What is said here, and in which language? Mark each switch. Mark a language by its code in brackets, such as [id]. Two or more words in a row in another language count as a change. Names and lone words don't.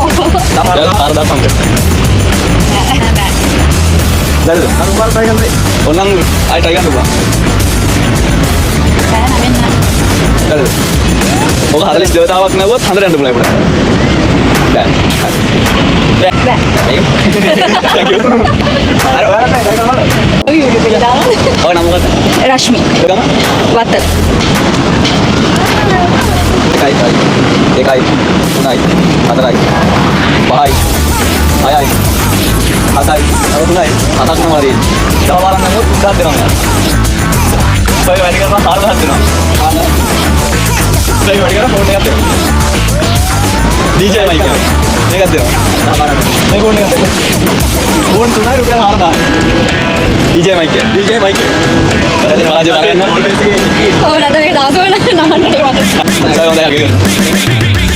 [si] දැන් පාර දාපන්. දැන් අර පාර try කරන්න. ඕනනම් ආයෙ try කරන්න පුළුවන්. දැන් ඔක 40 දෙවතාවක් නැවුවොත් හතර යන්න පුළුවන් අපිට. දැන්. දැන්. [en] Thank you. [si] අර ඔයාලා try කරන්න. ඔය නම මොකක්ද? Rashmi. ගම? Watal. එකයි. දෙකයි. තුනයි. හතරයි. පහයි. හයයි. හතයි. තව තුනයි. හතක් නම් හරියි. තව බලන්න නමුත් උඩක් දෙනවා. ඔය වැඩි කරලා 4000ක් දෙනවා. ඔය වැඩි කරලා ෆෝන් එකක් දෙනවා. [en] DJ mic [si] එක. මේකක් දෙනවා. මේ ෆෝන් එකක් දෙනවා. ෆෝන් තුනයි රුපියල් 4000. [en] DJ mic [si] එක. [en] DJ mic [si] එක. වැඩි කරලා බලන්න. [pt] Oh, nada me dá, nada. [si] සයෝදයක්